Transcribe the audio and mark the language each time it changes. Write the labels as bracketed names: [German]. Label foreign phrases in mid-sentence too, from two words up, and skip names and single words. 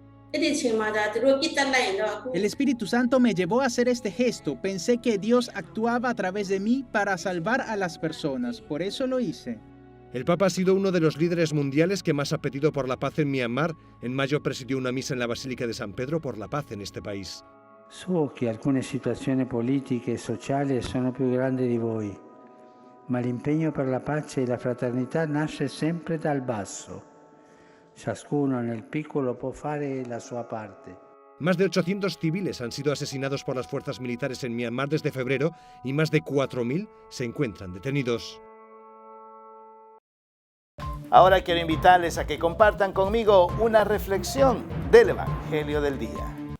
[Spanish] El Espíritu Santo me llevó a hacer este gesto. Pensé que Dios actuaba a través de mí para salvar a las personas. Por eso lo hice. El Papa ha sido uno de los líderes mundiales que más ha pedido por la paz en Myanmar. En mayo presidió una misa en la Basílica de San Pedro por la paz en este país. [Italian] So che alcune situazioni politiche e sociali sono più grandi di voi, ma l'impegno per la pace e la fraternità nasce sempre dal basso. Ciascuno nel piccolo può fare la sua parte. [Spanish] Más de 800 civiles han sido asesinados por las fuerzas militares en Myanmar desde febrero y más de 4.000 se encuentran detenidos. Ahora quiero invitarles a que compartan conmigo una reflexión del Evangelio del día.